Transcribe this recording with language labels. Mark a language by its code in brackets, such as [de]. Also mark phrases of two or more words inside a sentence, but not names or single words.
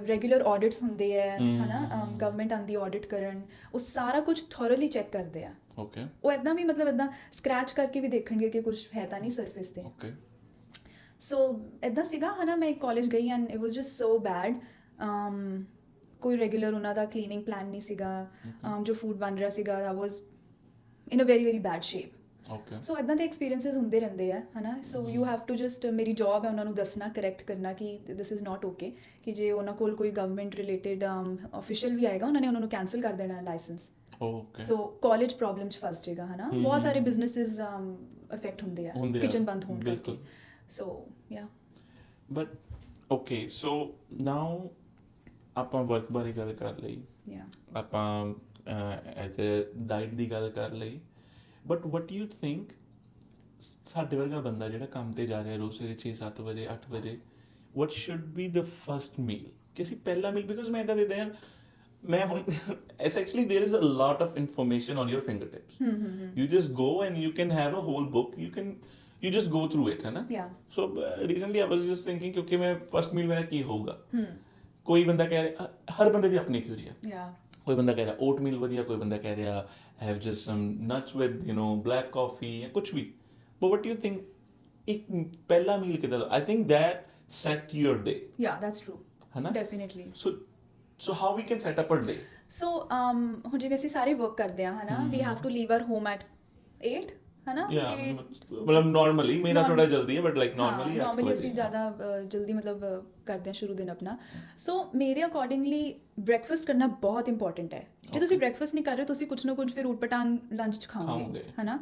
[en] regular audits [pa] ਹੁੰਦੇ ਹੈ, ਹੈ ਨਾ, ਗਵਰਨਮੈਂਟ ਆਉਂਦੀ ਆਡਿਟ ਕਰਨ, ਉਹ ਸਾਰਾ ਕੁਝ [en] thoroughly check [pa] ਕਰਦੇ ਆ। [en] Okay. [pa] ਉਹ ਇੱਦਾਂ ਵੀ ਮਤਲਬ ਇੱਦਾਂ ਸਕ੍ਰੈਚ ਕਰਕੇ ਵੀ ਦੇਖਣਗੇ ਕਿ ਕੁਝ ਹੈ ਤਾਂ ਨਹੀਂ ਸਰਫੇਸ ਤੇ। [en] Okay. [pa] ਸੋ ਇੱਦਾਂ ਸੀਗਾ, ਹੈ ਨਾ, ਮੈਂ ਇੱਕ ਕਾਲਜ ਗਈ [en] and it was just so bad. [pa] ਕੋਈ ਰੈਗੂਲਰ ਉਹਨਾਂ ਦਾ [en] cleaning plan [pa] ਨਹੀਂ ਸੀਗਾ, ਜੋ ਫੂਡ ਬਣ ਰਿਹਾ ਸੀਗਾ [en] that was in a very very bad shape. Okay. [pa] ਸੋ ਇੱਦਾਂ ਦੇ ਐਕਸਪੀਰੀਐਂਸਿਸ ਹੁੰਦੇ ਰਹਿੰਦੇ ਆ, ਹੈ ਨਾ। [en] so you have to just, [pa] ਮੇਰੀ ਜੌਬ ਹੈ ਉਹਨਾਂ ਨੂੰ ਦੱਸਣਾ, ਕਰੈਕਟ ਕਰਨਾ ਕਿ [en] this is not okay, [pa] ਕਿ ਜੇ ਉਹਨਾਂ ਕੋਲ ਕੋਈ [en] government related official [pa] ਵੀ ਆਏਗਾ ਉਹਨਾਂ ਨੇ ਉਹਨਾਂ ਨੂੰ ਕੈਂਸਲ ਕਰ ਦੇਣਾ ਲਾਇਸੈਂਸ। [en] Okay. so college problem [pa] 'ਚ ਫਸ ਜਾਏਗਾ, ਹੈ ਨਾ। ਬਹੁਤ ਸਾਰੇ [en] businesses affect [pa] ਹੁੰਦੇ ਆ ਕਿਚਨ ਬੰਦ ਹੋਣ ਕਰਕੇ। ਬਿਲਕੁਲ। [en] so ya. But okay, so now [pa] ਆਪਾਂ ਵਰਕ ਬਾਰੇ ਗੱਲ ਕਰ ਲਈ, ਯਾ। ਆਪਾਂ [en] as a diet [pa] ਦੀ ਗੱਲ ਕਰ ਲਈ, [en] but what you think [pa] ਸਾਡੇ ਵਰਗਾ ਬੰਦਾ ਜਿਹੜਾ ਕੰਮ ਤੇ ਜਾ ਰਿਹਾ ਰੋਜ਼ ਸਵੇਰੇ 6-7 ਵਜੇ 8 ਵਜੇ, [en] what should be the first meal? [pa] ਕਿ ਅਸੀਂ ਪਹਿਲਾ ਮੀਲ, ਬਿਕੋਜ਼ ਮੈਂ ਇੱਦਾਂ ਦੇ ਦਿਆਂ ਮੈਂ ਹੁਣ [en] it's actually there is a lot of information on your fingertips. You just go and you can have a whole book, you just go through it, [pa] ਹੈ ਨਾ? [en] Yeah. So recently I was just thinking [pa] ਕਿਉਂਕਿ ਮੈਂ [en] first meal [pa] ਮੇਰਾ ਕੀ ਹੋਗਾ, ਕੋਈ ਬੰਦਾ ਕਹਿ ਰਿਹਾ, ਹਰ ਬੰਦੇ ਦੀ ਆਪਣੀ ਥਿਊਰੀ ਹੈ। [en] Yeah. [pa] ਕੋਈ ਬੰਦਾ ਕਹਿ ਰਿਹਾ [en] oat meal [pa] ਵਧੀਆ, ਕੋਈ ਬੰਦਾ ਕਹਿ ਰਿਹਾ [en] have just some nuts with you know black coffee [pa] ਜਾਂ ਕੁਝ ਵੀ। [en] But what you think [pa] ਇੱਕ ਪਹਿਲਾ ਮੀਲ ਕਿਦਾਂ? [en] I think that set your day, Yeah, that's true. [pa] ਹੈ ਨਾ? [en] Definitely. So how we can set up a day? So [pa] ਹੁਣ ਜਿਵੇਂ ਅਸੀਂ ਸਾਰੇ ਵਰਕ ਕਰਦੇ ਹਾਂ, ਹੈ ਨਾ, [en] we have to leave our home at 8, [pa] ਹੈ ਨਾ। [en] Yeah, Eight- [pa] ਮਤਲਬ ਨਾਰਮਲੀ ਮੇਰਾ ਥੋੜਾ ਜਲਦੀ ਹੈ, [en] but like [pa] ਹਾਂ, ਨਾਰਮਲੀ normally ਅਸੀਂ ਜ਼ਿਆਦਾ ਜਲਦੀ ਮਤਲਬ ਕਰਦੇ ਹਾਂ ਸ਼ੁਰੂ ਦਿਨ ਆਪਣਾ। ਸੋ ਮੇਰੇ [en] accordingly breakfast [pa] ਕਰਨਾ ਬਹੁਤ ਇੰਪੋਰਟੈਂਟ ਹੈ। ਜੇ ਤੁਸੀਂ ਬ੍ਰੇਕਫਾਸਟ ਨਹੀਂ ਕਰ ਰਹੇ ਤੁਸੀਂ ਕੁਝ ਨਾ ਕੁਝ ਫਿਰ ਊਟਪਟਾਂਗ ਲੰਚ 'ਚ ਖਾਓਗੇ, ਹੈ ਨਾ,